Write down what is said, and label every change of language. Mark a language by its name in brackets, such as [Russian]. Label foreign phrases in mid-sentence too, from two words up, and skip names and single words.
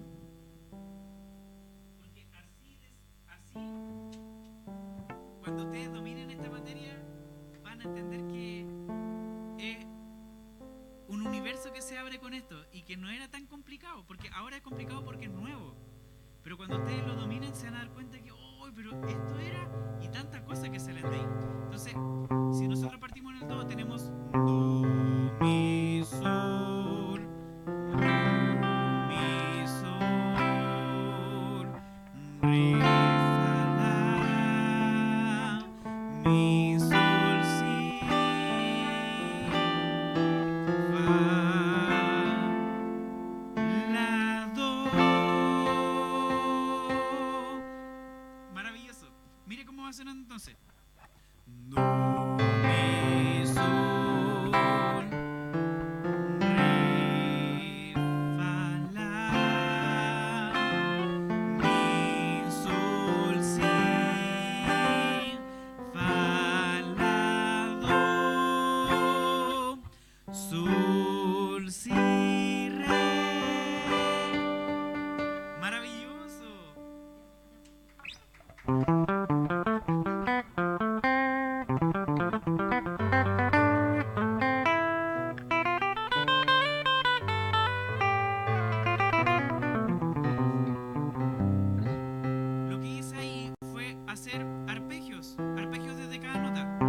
[Spanish] Porque así, cuando ustedes dominen esta materia, van a entender que es un universo que se abre con esto y que no era tan complicado, porque ahora es complicado porque es nuevo. Pero cuando ustedes lo dominen se van a dar cuenta que, oh, pero esto era, y tantas cosas que salen de ahí. Entonces, si nosotros partimos en el do, tenemos do, mi, sol, mi, sol, re, fa, la, mi, sol, si, fa, la, do. Maravilloso. Mire cómo va sonando entonces. Do, mi, sol, re, fa, la, mi, sol, si, fa, la, do, sol, si, re. Maravilloso. Lo que hice ahí fue hacer arpegios desde cada nota.